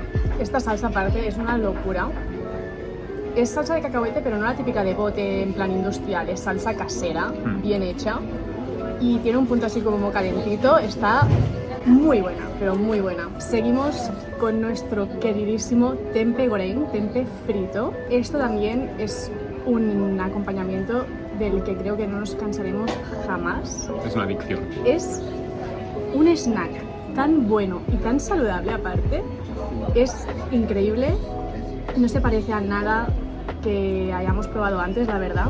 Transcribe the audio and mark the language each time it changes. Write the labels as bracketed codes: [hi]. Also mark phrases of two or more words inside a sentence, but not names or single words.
[es] Esta salsa, aparte, es una locura. Es salsa de cacahuete, pero no la típica de bote en plan industrial, es salsa casera, bien hecha. Y tiene un punto así como calentito, está muy buena, pero muy buena. Seguimos con nuestro queridísimo [id] tempe goreng, [es] tempe frito. Esto también es un acompañamiento del que creo que no nos cansaremos jamás. Es una adicción. Es un snack tan bueno y tan saludable aparte. Es increíble, no se parece a nada que hayamos probado antes, la verdad.